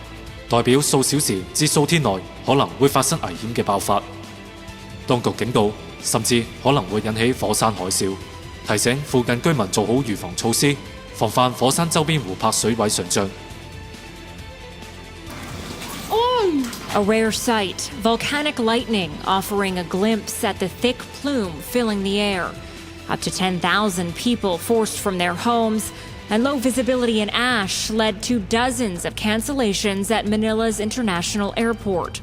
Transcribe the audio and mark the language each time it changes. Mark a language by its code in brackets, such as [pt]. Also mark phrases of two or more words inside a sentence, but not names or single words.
[yue] 代表數小時至數天內可能會發生危險嘅爆發。當局警告，甚至可能會引起火山海嘯，提醒附近居民做好預防措施，防範火山周邊湖泊水位上漲。 [en] A rare sight, volcanic lightning offering a glimpse at the thick plume filling the air. Up to 10,000 people forced from their homes, and low visibility and ash led to dozens of cancellations at Manila's international airport.